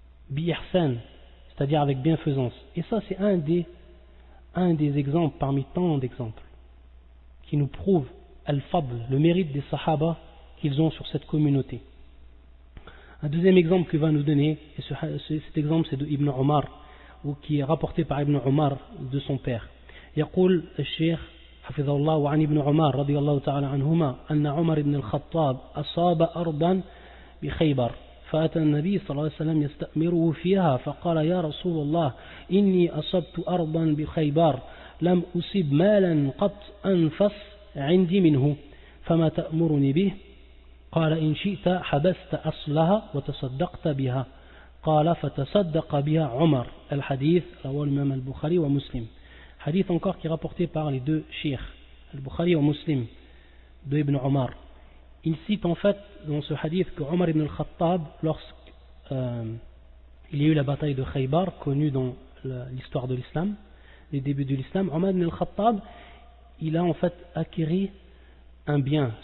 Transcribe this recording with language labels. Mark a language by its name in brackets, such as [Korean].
[French] Bi-ihsan, c'est-à-dire avec bienfaisance. Et ça c'est un des exemples parmi tant d'exemples qui nous prouvent al-fadl, le mérite des sahaba qu'ils ont sur cette communauté. Un deuxième exemple qu'il va nous donner, et cet exemple c'est de Ibn Omar, ou qui est rapporté par Ibn Omar de son père. [Arabic] يقول الشيخ حفظه الله وعن ابن عمر رضي الله تعالى عنهما أن عمر بن الخطاب أصاب أرضا بخيبر فأتى النبي صلى الله عليه وسلم يستأمره فيها فقال يا رسول الله إني أصبت أرضا بخيبر لم أصب مالا قط أنفس عندي منه فما تأمرني به قال إن شئت حبست أصلها وتصدقت بها قال فتصدق بها عمر. الحديث رواه الإمام البخاري ومسلم. [French] Hadith encore qui est rapporté par les deux sheikhs, al-Bukhari et Muslim, de Ibn Omar. il cite en fait dans ce hadith que Omar ibn al-Khattab, lorsqu'il y a eu la bataille de Khaybar, connue dans l'histoire de l'islam, les débuts de l'islam, Omar ibn al-Khattab, il a en fait acquis un bien.